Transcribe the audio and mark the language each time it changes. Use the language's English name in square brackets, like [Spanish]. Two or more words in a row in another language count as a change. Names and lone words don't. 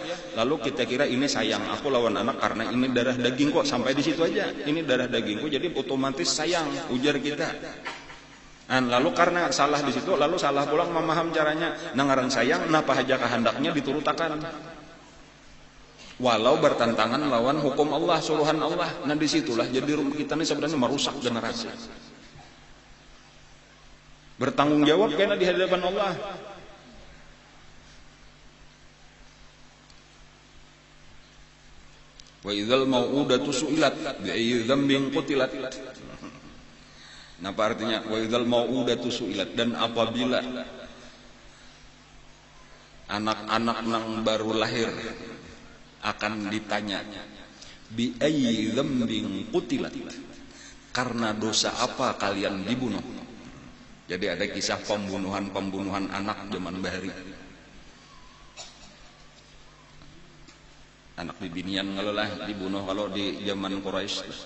[Indonesian] Lalu kita kira ini sayang aku lawan anak karena ini darah daging kok, sampai di situ aja. Ini darah dagingku jadi otomatis sayang, ujar kita. Lalu karena salah di situ, lalu salah pulang memaham caranya. [Banjar] Nangaran sayang, napa haja kehendaknya diturutakan. [Indonesian] Walau bertentangan lawan hukum Allah, suruhan Allah. Nah disitulah jadi kita ini sebenarnya merusak generasi. Bertanggung jawab karena di hadapan Allah. [Arabic] وإذا الموءودة سئلت بأي ذنب قتلت. [Indonesian] Napa artinya [Arabic] وإذا الموءودة سئلت, [Indonesian] dan apabila anak-anak nang baru lahir akan ditanya [Arabic] بأي ذنب قتلت, [Indonesian] karena dosa apa kalian dibunuh. Jadi ada kisah pembunuhan anak zaman bahari. [Banjar] Anak bibinian kalau lah dibunuh kalau di zaman Quraisy.